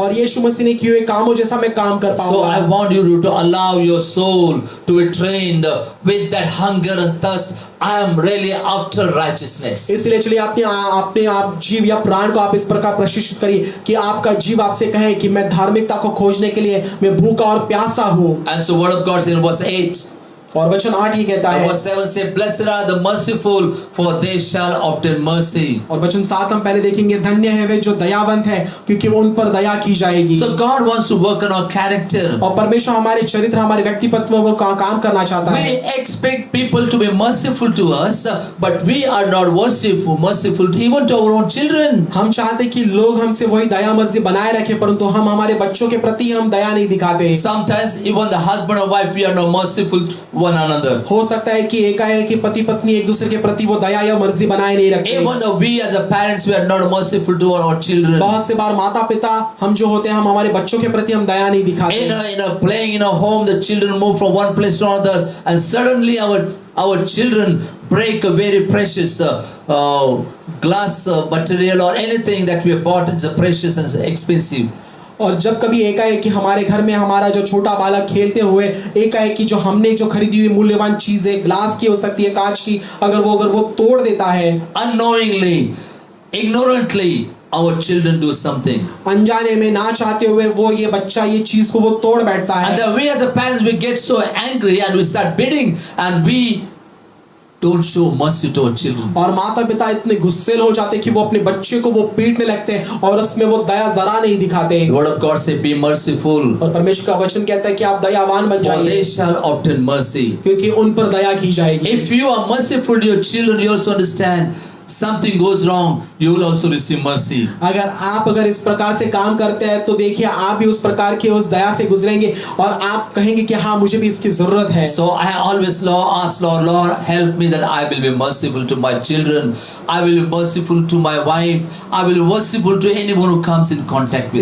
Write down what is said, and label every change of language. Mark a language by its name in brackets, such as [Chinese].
[Hindi] और यीशु मसीह ने किए हुए कामों जैसा मैं काम कर [English] So I [Hindi] पाऊंगा। [English] want you to allow your soul to be trained with that hunger and thirst. I am really after righteousness. [Hindi] इसलिए चलिए अपने आप जीव या प्राण को आप इस प्रकार प्रशिक्षित करिए कि आपका जीव आपसे कहे कि मैं धार्मिकता को खोजने के लिए मैं भूखा और प्यासा हूँ। [English] And so word of God says in verse 8. [Hindi] और वचन 8 ही कहता है, [English] Verse 7 says, "Blessed are the merciful, for they shall obtain mercy." [Hindi] और वचन 7 हम पहले देखेंगे, धन्य है वे जो दयावंत है क्योंकि उन पर दया की जाएगी। [English] So God wants to work on our character. [Hindi] और परमेश्वर हमारे चरित्र, हमारे व्यक्तित्व पर काम करना चाहता है। [English] We expect people to be merciful to us, but we are not merciful to even to our own children. [Hindi] हम चाहते कि लोग हमसे वही दया मर्जी बनाए रखें, परंतु हम हमारे बच्चों के प्रति हम दया नहीं दिखाते। [English] Sometimes even the husband and wife, we are not merciful to one another. [Hindi] हो सकता है कि एकाएक कि पति पत्नी एक दूसरे के प्रति वो दया या मर्जी बनाए नहीं रखते। [English] Even though we as a parents, we are not merciful to our children. [Hindi] बहुत से बार माता पिता हम जो होते हैं, हम हमारे बच्चों के प्रति हम दया नहीं दिखाते। [English] Playing in a home, the children move from one place to another, and suddenly our children break a very precious glass material or anything that we have bought. It's precious and expensive. [Hindi] और जब कभी एकाएक कि हमारे घर में हमारा जो छोटा बालक खेलते हुए एकाएक कि जो हमने जो खरीदी हुई मूल्यवान चीज है, ग्लास की हो सकती है, कांच की, अगर वो तोड़ देता है, [English] unknowingly, ignorantly, our children do something. [Hindi] अनजाने में ना चाहते हुए वो ये बच्चा ये चीज को वो तोड़ बैठता है। [English] And then we as a parents, we get so angry and we start beating, and we don't show mercy to our children. [Hindi] और माता पिता इतने गुस्से हो जाते कि वो अपने बच्चे को वो पीटने लगते हैं और उसमें वो दया जरा नहीं दिखाते। [English] The word of God says, "Be merciful, [Hindi] और परमेश्वर का वचन कहता है कि आप दयावान बन [English] for they [Hindi] जाइए [English] shall obtain mercy." [Hindi] क्योंकि उन पर दया की जाएगी। [English] If you are merciful to your children, you also understand something goes wrong, you will also receive mercy. [Hindi] अगर इस प्रकार से काम करते हैं तो देखिए आप भी उस प्रकार की उस दया से गुजरेंगे और आप कहेंगे कि हाँ मुझे भी इसकी जरूरत है। [English] So I always ask Lord, help me that I will be merciful to my children. I will be merciful to my wife. I will be merciful to anyone who comes in contact with me.